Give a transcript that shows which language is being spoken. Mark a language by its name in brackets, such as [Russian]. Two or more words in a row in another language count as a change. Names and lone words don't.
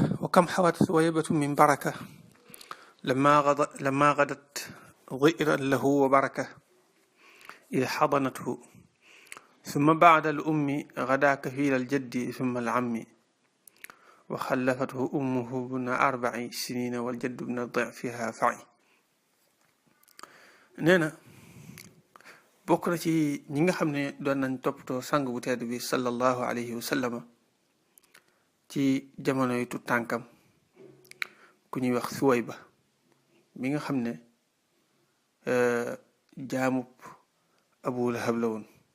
[Arabic] وكم حوت ثويبة من بركة لما غدت ضئرا له وبركة إذ حضنته ثم بعد الأم غدا كفيل الجد ثم العم وخلفته أمه بن 4 سنين والجد بن ضعفها فعي. [Wolof] nee na bokk na ci ñi nga xam ne doon nañ toppatoo sang bu tedd bi [Arabic] صلى الله عليه وسلم [Wolof] ci jamono yu tut tànkam ku ñuy wax Suwayba mi nga xam ne jaamub Abu Lahab la woon.